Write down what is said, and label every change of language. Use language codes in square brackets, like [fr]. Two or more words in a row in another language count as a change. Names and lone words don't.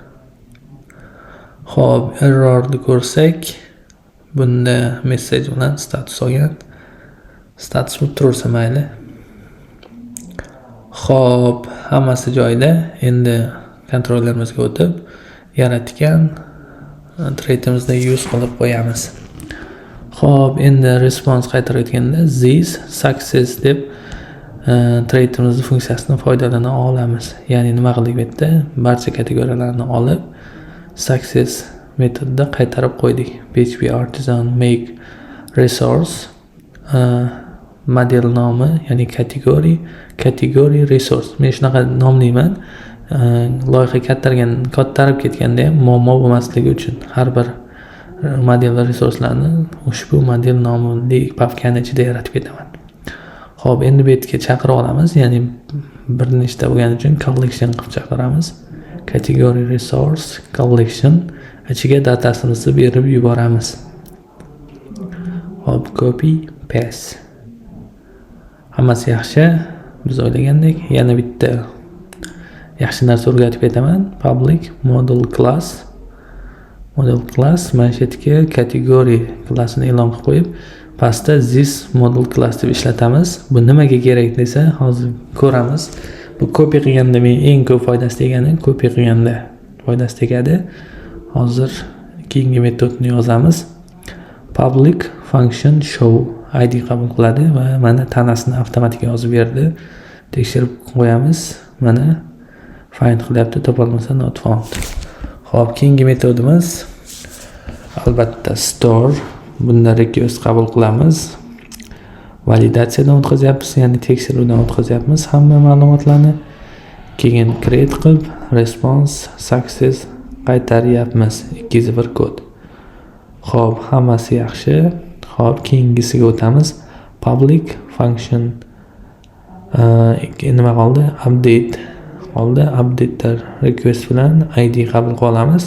[uz] Xo'p, errorni ko'rsak, bunda message bilan status olgan. Status bo'lib tursa mayli. Xo'p, hammasi joyida. Endi kontrollerimizga o'tib, yaratgan threadimizni use qilib qo'yamiz. Xo'p, endi response qaytarayotganda [en] this success [uz] deb threadimizni funksiyasidan foydalana olamiz. Ya'ni nima qildik bu yerda? Barcha kategoriyalarni olib success metodida qaytarib qo'ydik. [en] PHP Artisan make resource [uz] model nomi, ya'ni [en] category resource. [uz] Men shunaqa nomlayman. Loyiha kattarib ketganda ham muammo bo'lmasligi uchun har bir model va resurslarni ushbu model nomli papkani ichida yaratib ketaman. Xo'p, endi bu yerga chaqirib olamiz, ya'ni bir nechta bo'lgani uchun collection qilib chaqiramiz. [en] Category resource collection [uz] ichiga datasimizni berib yuboramiz. Xo'p, [en] copy paste. [uz] Hammasi yaxshi. Biz o'ylagandek yana bitta yaxshi narsa o'rgatib ketaman. [en] Public model class. Model class [uz] manshetga kategoriya klassini e'lon qilib qo'yib, pastda [en] this model class [uz] deb ishlatamiz. Bu nimaga kerak desa, hozir ko'ramiz. Bu copy qilganda men eng ko'p foydasi tegani, copy qilganda foydasi tegadi. Hozir keyingi metodni yozamiz. [en] Public function show ID [uz] qabul qiladi va mana tanasini avtomatik yozib berdi. Tekshirib qo'yamiz. Mana find qilyapti, topolmasa [en] not found. [uz] Xo'p, keyingi metodimiz albatta store. Bunda request qabul qilamiz. Validatsiyadan o'tkazyapmiz, ya'ni tekshiruvdan o'tkazyapmiz hamma ma'lumotlarni. Keyin create qilib [en] response success [uz] qaytaryapmiz. 201 kod. Xo'p, hammasi yaxshi. Xo'p, keyingisiga o'tamiz. [en] Public function [uz] nima qoldi? Update qoldi. Update'lar request bilan ID qabul qilib olamiz.